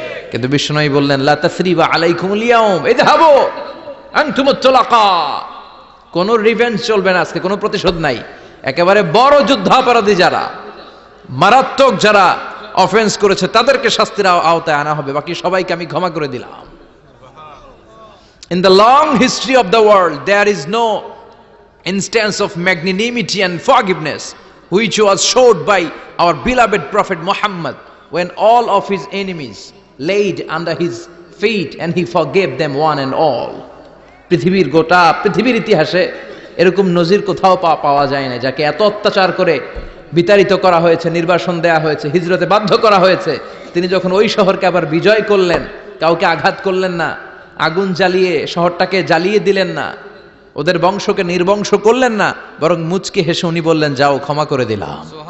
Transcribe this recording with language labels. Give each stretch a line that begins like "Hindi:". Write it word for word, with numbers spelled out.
Bangla: কিন্তু বিশ্বনবী বললেন
Arabic: লা তাসরিবা আলাইকুমুল ইয়াউম ইযহাবু আনতুমুত তুলাকা,
Bangla: কোনো রিভেঞ্জ চলবে না আজকে, কোনো প্রতিশোধ নাই। একেবারে বড় যুদ্ধাপরাধী যারা, মারাত্মক যারা অফেন্স করেছে তাদেরকে শাস্তির আওতায় আনা হবে, বাকি সবাইকে আমি ক্ষমা করে দিলাম।
English: In the long history of the world, there is no instance of magnanimity and forgiveness which was showed by our beloved Prophet Muhammad when all of his enemies laid under his feet and he forgave them one and all.
Bangla: পৃথিবীর গোটা পৃথিবীর ইতিহাসে এরকম নজির কোথাও পাওয়া যায় না, যাকে এত অত্যাচার করে বিতাড়িত করা হয়েছে, নির্বাসন দেয়া হয়েছে, হিজরতে বাধ্য করা হয়েছে, তিনি যখন ওই শহরকে আবার বিজয় করলেন, কাউকে আঘাত করলেন না, আগুন জ্বালিয়ে শহরটাকে জ্বালিয়ে দিলেন না, ওদের বংশকে নির্বংশ করলেন না, বরং মুচকি হেসে উনি বললেন যাও ক্ষমা করে দিলাম।